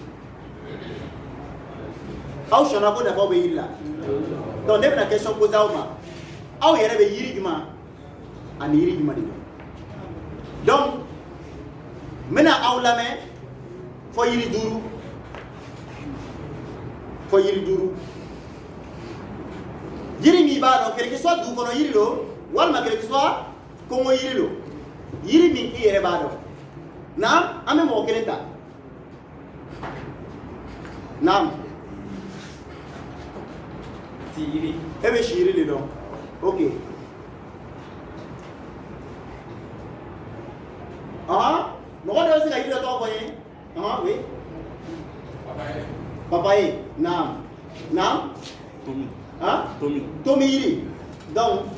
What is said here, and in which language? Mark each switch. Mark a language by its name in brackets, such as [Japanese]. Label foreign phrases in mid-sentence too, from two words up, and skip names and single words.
[Bambara] aw sɔnna ko nafa bɛ yiri la donc ne bɛna [French] question poser [Bambara] aw ma aw yɛrɛ bɛ yiri jumɛn ani yiri jumɛn de dɔn donc n bɛna aw lamɛn fɔ yiri duuru yiri min b'a dɔn [French] quelque soit [Bambara] dugu kɔnɔ yiri don walima [French] quelque soit [Bambara] Kongo yiri don yiri min i yɛrɛ b'a dɔn naam an bɛ mɔgɔ kelen ta naam Siri. e bɛ si yiri de dɔn ok mɔgɔ dɔ bɛ se ka yiri dɔ tɔgɔ fɔ n ye [French] oui papaye [Bambara] naam tomi yiri donc